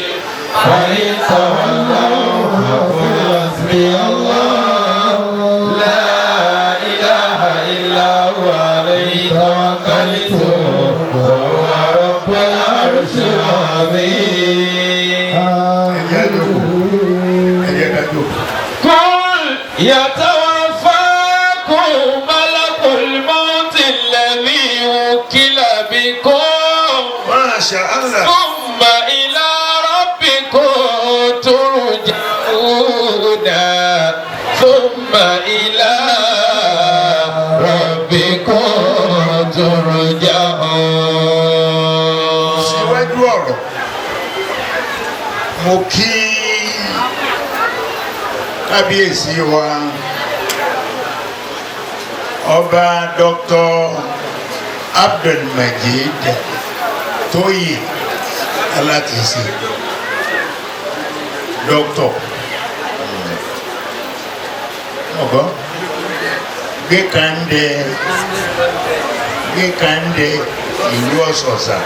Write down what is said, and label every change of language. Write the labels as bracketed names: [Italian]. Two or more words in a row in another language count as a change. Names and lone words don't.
[Arabic] وإن تولوا فقل حسبي الله لا إله إلا هو عليه توكلت وهو رب العرش العظيم. [Yoruba] ẹ̀jẹ̀ kájọ. [Arabic] قل يتوفاكم ملك الموت الذي وكل بكم ما شاء الله. ثم إلى ربكم ترجعون ثم إلى ربكم ترجعون. [Yoruba] síwájú ọ̀rọ̀ mo kí kábíyèsí wa ọba Dr. Abdulmajid Tóyè Alátìsí dókítọ̀ ọgọ gbé kàndé ìlú Ọ̀ṣọ̀ṣà